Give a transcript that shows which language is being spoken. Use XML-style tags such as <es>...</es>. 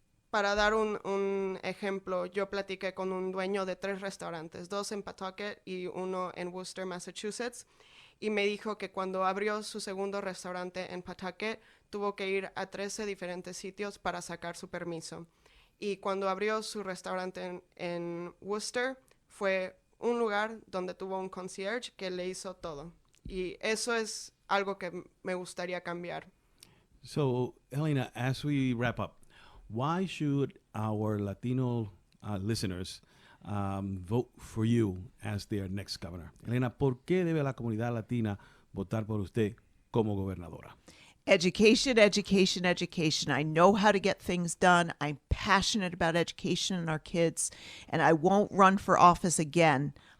<es>Para dar un ejemplo, yo platiqué con un dueño de 3 restaurantes, 2 en Pawtucket y 1 en Worcester, Massachusetts, y me dijo que cuando abrió su segundo restaurante en Pawtucket, tuvo que ir a 13 diferentes sitios para sacar su permiso. Y cuando abrió su restaurante en Worcester, fue un lugar donde tuvo un concierge que le hizo todo. Y eso es algo que me gustaría cambiar.</es> <en>So, Helena, as we wrap up, why should our Latino listeners vote for you as their next governor?</en> <es>Helena, ¿por qué debe la comunidad latina votar por usted como gobernadora?</es> <en>Education, education, education. I know how to get things done. I'm passionate about education and our kids, and I won't run for office again</en>